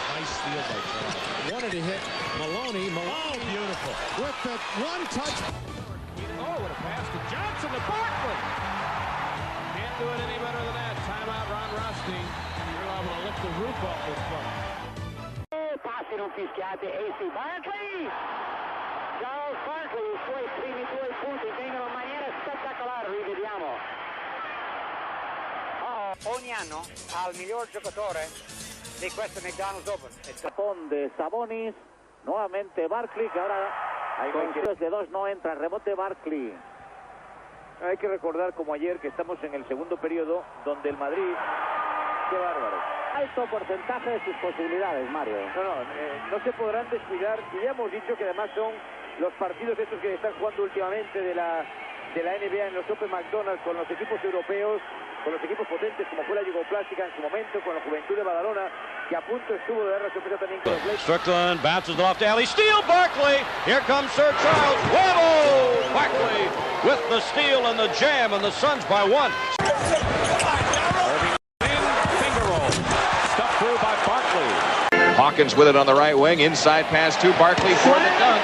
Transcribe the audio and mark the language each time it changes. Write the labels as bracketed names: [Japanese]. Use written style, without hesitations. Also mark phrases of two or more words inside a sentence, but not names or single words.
[English] Nice steal by Charles. Wanted to hit Maloney. Oh, beautiful. With the one touch. Oh, what a pass to Johnson to Barkley. Can't do it any better than that. Timeout, Ron Rothstein. You're able to lift the roof off this one. [Italian] sono fischiate. AC Barkley! Charles Barkley, i suoi primi 2 punti vengono in maniera spettacolare, rivediamo. Ogni anno al miglior giocatore de questo McDonald's Open. [Spanish] Responde Sabonis, nuevamente Barkley, que ahora con tiros de 2 no entra, rebote Barkley. Hay que recordar como ayer que estamos en el segundo periodo donde el Madrid, qué bárbaro. Alto porcentaje de sus posibilidades, Mario. No se podrán descuidar y ya hemos dicho que además son los partidos estos que están jugando últimamente de la NBA en los Open McDonald's con los equipos europeos, con los equipos potentes como fue la Yugoplástica en su momento, con la Juventud de Badalona, que a punto estuvo de dar la sorpresa también con los Lakers. [English] Strickland bounces it off to Alley. Steal Barkley. Here comes Sir Charles. Whoa! Barkley with the steal and the jam, and the Suns by 1. Finger roll. Stuffed through by Barkley. Hawkins with it on the right wing. Inside pass to Barkley for the dunk.